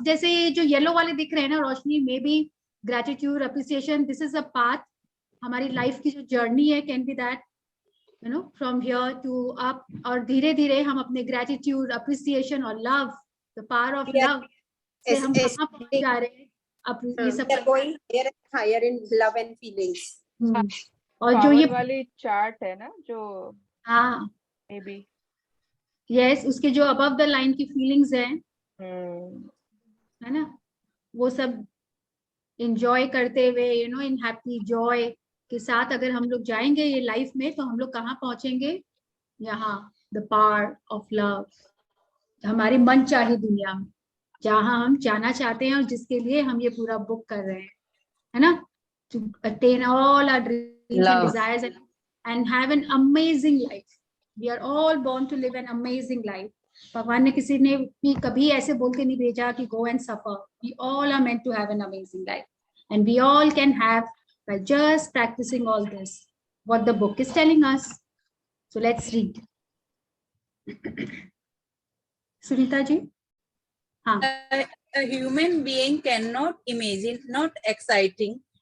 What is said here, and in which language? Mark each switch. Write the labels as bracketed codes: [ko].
[hi] जैसे ये जो येलो वाले दिख रहे हैं ना, रोशनी, may be gratitude appreciation, [en] This is a path. [hi] हमारी लाइफ की जो जर्नी है [en] Can be that, you know, from here to up. [hi] और धीरे धीरे हम अपने ग्रैटिट्यूड, अप्रिसिएशन और love, [en] the power of love [hi] से हम कहाँ पहुंच जा रहे हैं। अब ये सब [en] going higher in love and feelings. [hi] और जो ये वाली चार्ट है ना, जो हाँ [en] may be, [hi] यस, उसके जो अबव द लाइन की फीलिंग्स हैं, है ना, वो सब एंजॉय करते हुए, you know, in happy Joy के साथ अगर हम लोग जाएंगे ये लाइफ में, तो हम लोग कहाँ पहुंचेंगे? यहाँ, [en] The power of love. [hi] हमारी मन चाही दुनिया में, जहाँ हम जाना चाहते हैं और जिसके लिए हम ये पूरा बुक कर रहे हैं, है ना, [en] to attain all our dreams and desires and have an amazing life. We are all born to live an amazing life. [hi] भगवान ने किसी ने भी कभी ऐसे बोल के नहीं भेजा कि [en] go and suffer. We all are meant to have an amazing life, and we all can have by just practicing all this, what the book is telling us. So let's read. [hi] Sunita ji, हाँ. [en] A human being cannot imagine, not exciting.